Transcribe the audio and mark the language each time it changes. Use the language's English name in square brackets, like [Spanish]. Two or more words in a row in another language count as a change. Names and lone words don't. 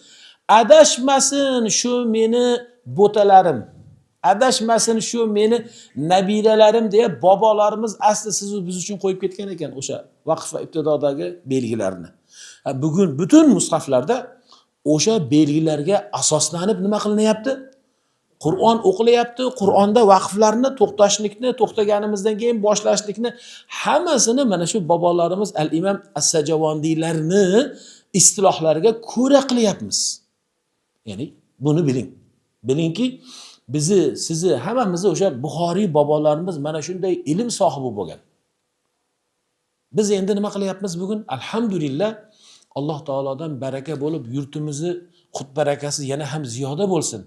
[Uzbek] adashmasin shu meni bo'talarim, adashmasin shu meni nabiralarim deya bobolarimiz asli siz biz uchun qo'yib ketgan ekan o'sha vaqf va ibtidodagi belgilarni. Bugun butun mushaflarda o'sha belgilarga asoslanib nima qilinyapti? Qur'on o'qilyapti. Qur'onda vaqflarni to'xtashlikni, to'xtaganimizdan keyin boshlashlikni hammasini mana shu bobolarimiz al-Imam As-Sajavandiylarni istilohlariga ko'ra qilyapmiz. Ya'ni buni biling. Bilingki, sizni hammamizni o'sha Buxoriy bobolarimiz mana shunday ilm sohibi bo'lgan. Biz endi nima qilyapmiz bugun? Alhamdulillah, Alloh taolodan baraka bo'lib, yurtimizni xut barakasi yana ham ziyoda bo'lsin.